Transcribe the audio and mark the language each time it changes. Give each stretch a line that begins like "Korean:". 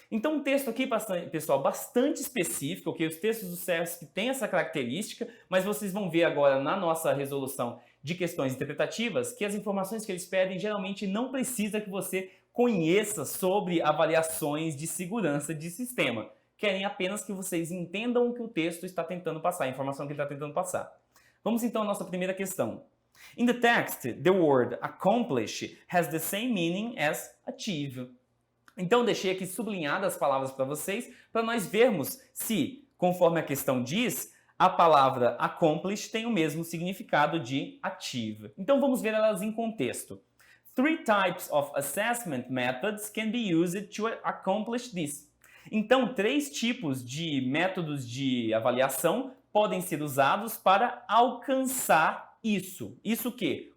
Portuguese: Então, um texto aqui, pessoal, bastante específico, ok? Os textos do CESP têm essa característica, mas vocês vão ver agora na nossa resolução de questões interpretativas que as informações que eles pedem geralmente não precisa que você conheça sobre avaliações de segurança de sistema. Querem apenas que vocês entendam o que o texto está tentando passar, a informação que ele está tentando passar. Vamos então à nossa primeira questão.
English: In the text, the word accomplish has the same meaning as achieve.
Portuguese: Então, deixei aqui sublinhadas as palavras para vocês, para nós vermos se, conforme a questão diz, a palavra accomplish tem o mesmo significado de achieve. Então, vamos ver elas em contexto.
English: 3 types of assessment methods can be used to accomplish this.
Portuguese: Então, 3 tipos de métodos de avaliação podem ser usados para alcançar isso. Isso o quê?